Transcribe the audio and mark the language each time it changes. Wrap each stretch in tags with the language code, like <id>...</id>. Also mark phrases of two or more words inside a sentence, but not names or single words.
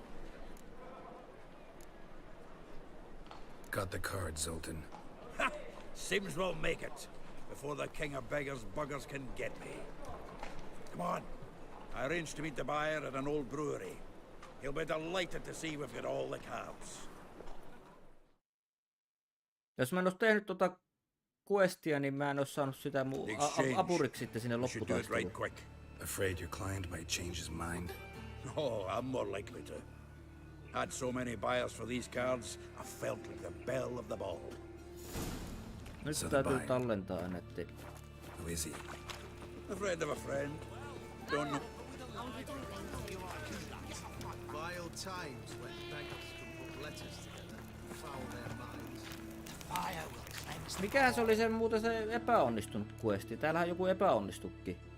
<en>Got the card, Zoltan. Ha! Sims will make it before the king of beggars buggers can get me. Come on. I arranged to meet the buyer at an old brewery. He'll be delighted to see we've got all the cards.</en> <fi>Jos mä en olisi tehnyt tota questia, niin mä en olisi saanut sitä mun apuriksi sitten sinne lopputaisteluun.</fi> <en>Quick. Afraid your client might change his mind? Oh, I'm more likely to. Had so many buyers for these cards, I felt like the belle of the ball.</en> <fi>Nyt täytyy tallentaa netti.</fi> <en>Who is he? A friend of a friend. Don't know. Vile times when beggars can put letters together, foul their minds. Fire will cleanse.</en> <fi>Mikähän se oli se muuten se epäonnistunut questi? Täällähän joku epäonnistukin.</fi>